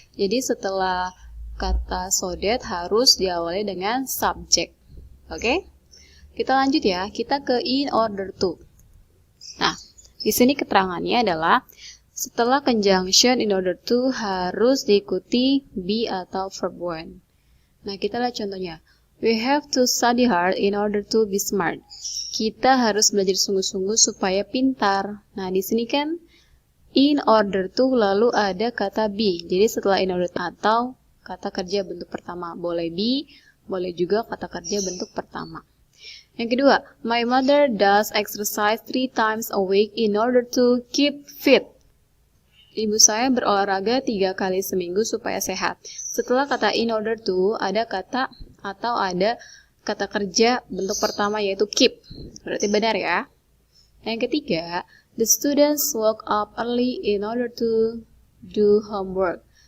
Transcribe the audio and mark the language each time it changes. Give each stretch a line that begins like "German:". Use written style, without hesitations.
Indonesian: Jadi setelah kata so that harus diawali dengan subjek. Oke? Kita lanjut ya. Kita ke in order to. Nah, di sini keterangannya adalah setelah conjunction in order to harus diikuti be atau verb one. Nah, kita lihat contohnya.
English: We have to study hard in order to be smart.
Indonesian: Kita harus belajar sungguh-sungguh supaya pintar. Nah, di sini kan in order to lalu ada kata be. Jadi setelah in order to atau kata kerja bentuk pertama. Boleh be, boleh juga kata kerja bentuk pertama. Yang kedua,
English: my mother does exercise 3 times a week in order to keep fit.
Indonesian: Ibu saya berolahraga 3 kali seminggu supaya sehat. Setelah kata in order to ada kata atau ada kata kerja bentuk pertama yaitu keep. Berarti benar ya. Yang ketiga,
English: the students woke up early in order to do homework.